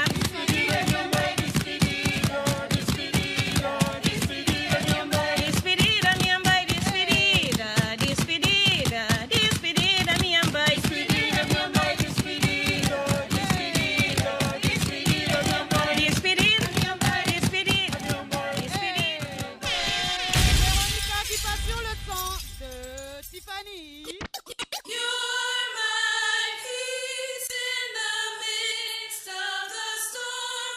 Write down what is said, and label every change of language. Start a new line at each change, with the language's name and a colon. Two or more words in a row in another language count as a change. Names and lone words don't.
Portuguese: Despedida, minha mãe, despedida, despedida, despedida, minha mãe. Despedida, minha mãe, despedida, despedida, despedida, minha mãe. Despedida, minha mãe, despedida, despedida, despedida, minha mãe. Despedida, minha mãe, despedida, minha mãe, despedida.
French: Véronica qui passe sur le son de Tiffany.
English: You're my peace in the midst of the storm.